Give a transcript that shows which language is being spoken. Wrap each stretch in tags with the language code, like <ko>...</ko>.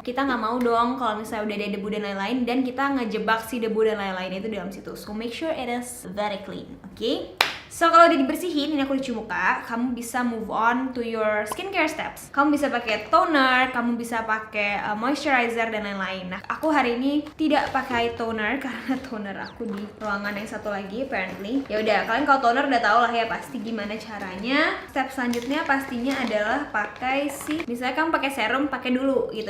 <id>Kita nggak mau dong kalau misalnya udah ada debu dan lain-lain dan kita ngejebak si debu dan lain-lain itu dalam situ.</id> <en>So make sure it is very clean, okay?</en> <id>So kalau udah dibersihin, ini aku cuci muka, kamu bisa</id> <en>move on to your skincare steps.</en> <id>Kamu bisa pakai toner, kamu bisa pakai moisturizer dan lain-lain. Nah, aku hari ini tidak pakai toner karena toner aku di ruangan yang satu lagi apparently. Ya udah, kalian kalau toner udah tau lah ya pasti gimana caranya. Step selanjutnya pastinya adalah pakai misalnya kamu pakai serum, pakai dulu gitu.</id>